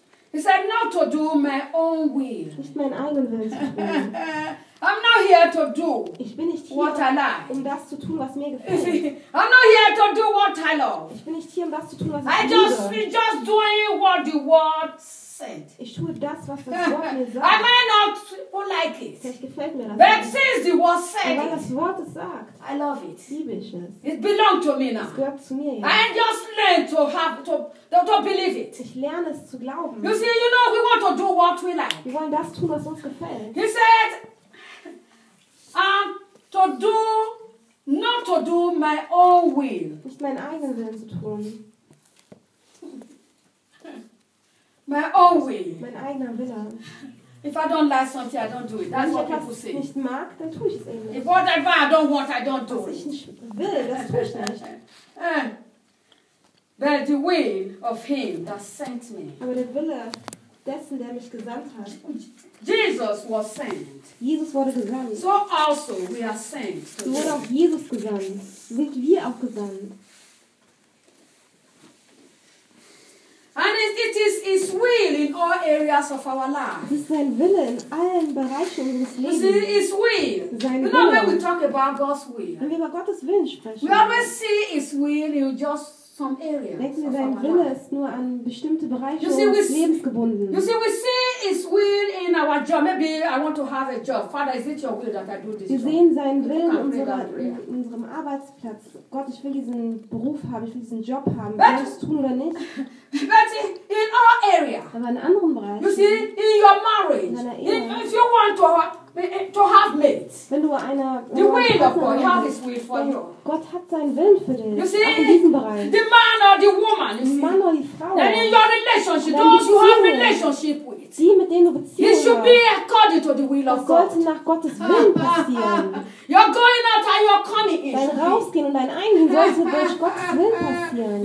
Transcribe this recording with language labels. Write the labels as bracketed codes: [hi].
[en] He said, not to do my own will. [de] Nicht mein eigenen Willen. [en] I'm not here to do what I like. [de] Um das zu tun, was mir gefällt. [en] I'm not here to do what I love. [de] Ich bin nicht hier, um das zu tun, was ich liebe. [en] I just doing what the word said. [de] Ich tue das, was das Wort mir sagt. [en] I might not like it. [de] Vielleicht gefällt mir das. [en] But since the word said, [de] weil das Wort es sagt, [en] I love it. [de] Liebe ich es. [en] It belongs to me now. [de] Es gehört zu mir jetzt. [en] I just learned to have to believe it. [de] Ich lerne es zu glauben. [en] You see, you know, we want to do what we like. [de] Wir wollen das tun, was uns gefällt. [en] He said, to do, not to do my own will. [de] Nicht meinen eigenen Willen zu tun. [en] My own will. [de] Mein eigener Wille. [en] If I don't like something, I don't do it. That's what people say. [de] Wenn ich etwas nicht mag, dann tue ich es eben nicht. [en] If what I want, I don't want, I don't do it. [de] Was ich nicht will, das tue ich nicht. [en] But the will of him that sent me. [de] Aber der Wille dessen, der mich gesandt hat. [en] Jesus was sent. [de] Jesus wurde gesandt. [en] So also we are sent. [de] So wurde auch Jesus gesandt. Sind wir auch gesandt. [en] And it is his will in all areas of our life. [de] Es ist sein Wille in allen Bereichen unseres Lebens. [en] It is his will. [de] Sein [en] Wille. You know, when we talk about God's will. [de] Wenn wir über Gottes Willen sprechen. [en] We always see his will in just some areas. [de] Denken wir, sein Wille ist nur an bestimmte Bereiche unseres Lebens gebunden. [en] You see, we see his will in our job. Maybe I want to have a job. Father, is it your will that I do this job? [de] Wir sehen seinen Willen in unserem Arbeitsplatz. Gott, ich will diesen Beruf haben, ich will diesen Job haben. Soll ich es tun oder nicht? [en] But in all areas. [de] Aber in anderen Bereichen. [en] You see, in your marriage. [de] In deiner Ehe. [en] If you want to have mates. [de] Wenn du eine [en] the will of God, have his will for you. [de] Gott hat seinen Willen für dich. [en] You see, [de] auch in diesem Bereich. [en] The man or the woman. [de] Der Mann oder die Frau. [en] And in your relationship, those you have relationship with. [de] Die, mit denen du Beziehungen [en] should be according to the will of God. [de] Sollte nach Gottes Willen passieren. [en] You're going out and you're coming in. [de] Dein Rausgehen und dein Eingehen sollte durch Gottes Willen passieren.